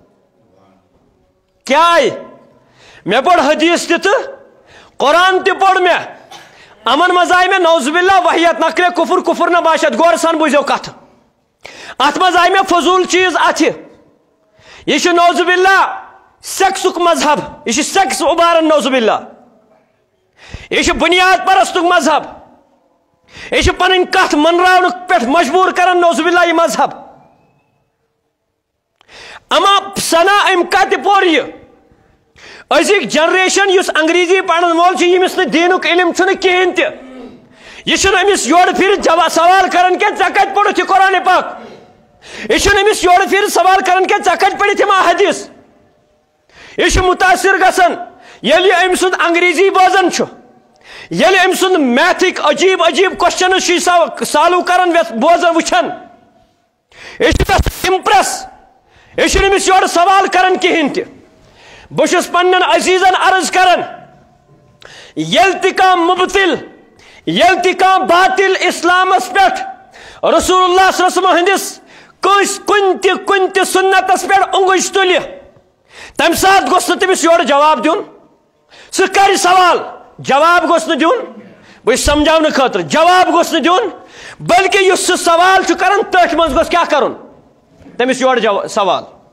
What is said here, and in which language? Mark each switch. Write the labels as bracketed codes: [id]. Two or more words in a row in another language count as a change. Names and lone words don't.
[ks] کیٛاہ آیہِ مےٚ پوٚر حدیث تہِ تہٕ قرآن تہِ پوٚر مےٚ امن منٛز آیہِ مےٚ [ar] نعوذ باللہ [ks] وحیات [fa] نقلے کفر نہ باشد [ks] غورٕ سان بوٗزِو کتھ اتھ منٛز آیہِ مےٚ فضوٗل چیٖز اتھِ یہِ چھُ [ar] نعوذ باللہ [ks] سیکسُک مذہب یہِ چھُ سیکس اُباران [ar] نعوذ باللہ [ks] یہِ چھُ بُنیاد پرستُک مذہب یہِ چھُ پنٕنۍ کتھ منراونہٕ پٮ۪ٹھ مجبوٗر کران [ar] نعوذ باللہ [ks] یہِ مذہب اما سنا ام کت پور یہ ازک جنریشن اس انگریزی پڑھن وول یمس نا دینک علم کہین تہ یہ امس یور پھر سوال کران کہ ژے کتہ پوڑھتھ یہ قرآن پاک یہ امس یور پھر سوال کران کہ ژے کتہ پڑھتھ یم احادیث یہ متاثر گژھان ییٚلہِ أمۍ سُنٛد انگریزی بوزان ییٚلہِ أمۍ سُنٛد میتھٕکۍ عجیب عجیب کوسچنز چھِ سالو کران بوزان وٕچھان یہ چھُ امپریس یہ چھُنہٕ أمِس یورٕ سوال کران کہیٖنۍ تہِ بہٕ چھُس پننٮ۪ن عزیٖزن عرض کران ییٚلہِ تہِ کانٛہہ مُبتِل ییٚلہِ تہِ کانٛہہ باطل اسلامس پٮ۪ٹھ [ar] رسول اللہ صلی اللہ علیہ وسلم [ks] ہٕنٛدِس کُنہِ تہِ سُنتس پٮ۪ٹھ اوٚنٛگُج تُلہِ تمہِ ساتہٕ گوٚژھ نہٕ تٔمِس یورٕ جواب دیُن سُہ کرِ سوال جواب گوٚژھ نہٕ دیُن بہٕ چھُس سمجھاونہٕ خٲطرٕ جواب گوٚژھ نہٕ دیُن بلکہ یُس سُہ سوال چھُ کران تٔتھۍ منٛز گوٚژھ کیٛاہ کرُن تٔمِس یورٕ سوال